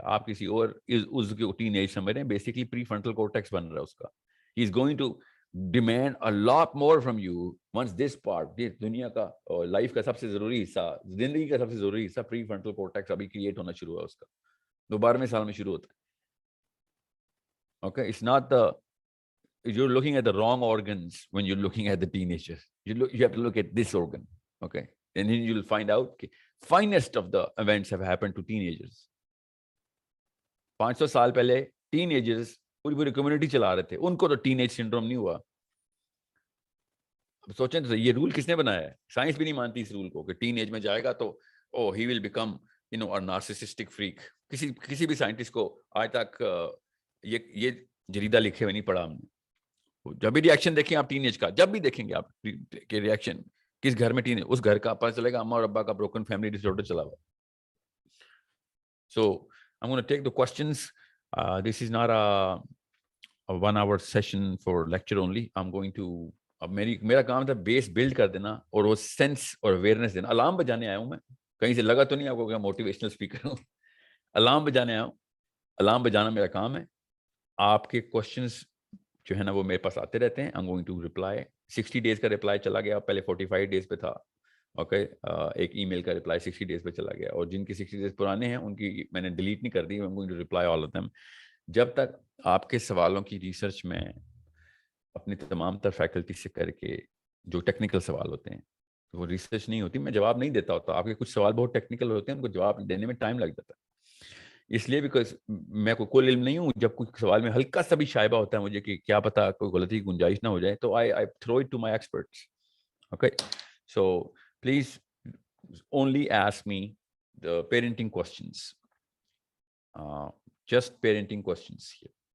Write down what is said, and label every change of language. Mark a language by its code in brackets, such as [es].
[ur] آپ کسی اور اس کو ٹین ایج سمجھ رہے ہیں. بیسکلی پری فرنٹل کورٹیکس بن رہا ہے اس کا. [en] he is going to demand a lot more from you once this part, [ur] یہ دنیا کا اور لائف کا سب سے ضروری حصہ, زندگی کا سب سے ضروری حصہ پری فرنٹل کورٹیکس ابھی کریٹ ہونا شروع ہوا. اس کا 12ویں سال میں شروع ہوتا ہے. [en] Okay, it's not the, you're looking at the wrong organs when you're looking at the teenagers. You have to look at this organ. Okay, and then you'll find out کہ finest of the events have happened to teenagers. [ur] 500 سال پہلے ten agers پوری community چلا رہے تھے, ان کو تو teen age syndrome نہیں ہوا. اب سوچیں تو یہ رول کس نے بنایا ہے؟ سائنس بھی نہیں مانتی اس رول کو کہ ٹین ایج میں جائے گا تو [en] He will become a narcissistic freak. [ur] کسی بھی سائنٹسٹ کو آج تک یہ جریدہ لکھے ہوئے نہیں پڑھا ہم نے. جب بھی ریئیکشن دیکھیں آپ ٹین ایج کا, جب بھی دیکھیں گے آپ کہ ریئیکشن کس گھر میں ٹین ایج, اس گھر کا پتہ چلے گا اما اور ابا کا بروکن فیملی ڈس آرڈر چلا ہوا. [en] So I'm going to take the questions. This is not a 1 hour session for lecture only. I'm going to [ur] اب میرا کام تھا بیس بلڈ کر دینا اور وہ سینس اور اویئرنیس دینا. الارم بجانے آیا ہوں میں, کہیں سے لگا تو نہیں آپ کو کہ موٹیویشنل اسپیکر ہوں. الارم بجانے آیا ہوں. الارم بجانا میرا کام ہے. آپ کے کوشچنس جو ہے نا وہ میرے پاس آتے رہتے ہیں. [en] I'm going to reply. [ur] 60 days کا رپلائی چلا گیا, پہلے 45 days پہ تھا. اوکے, ایک ای میل کا رپلائی 60 days پہ چلا گیا, اور جن کی 60 days پرانے ہیں ان کی میں نے ڈیلیٹ نہیں کر دی. [en] I'm going to reply all of them. [ur] جب تک آپ کے سوالوں کی ریسرچ میں اپنی تمام تر فیکلٹی سے کر کے, جو ٹیکنیکل سوال ہوتے ہیں وہ ریسرچ نہیں ہوتی, میں جواب نہیں دیتا ہوتا. آپ کے کچھ سوال بہت ٹیکنیکل ہوتے ہیں, ان کو جواب دینے میں ٹائم لگ جاتا ہے. اس لیے بیکاز میں کوئی کل علم نہیں ہوں. جب کچھ سوال میں ہلکا سا بھی شائبہ ہوتا ہے مجھے کہ کیا پتا کوئی غلطی کی گنجائش نہ ہو جائے, تو [en] I throw it to my experts. Okay, so please only ask me the parenting questions, just parenting questions here.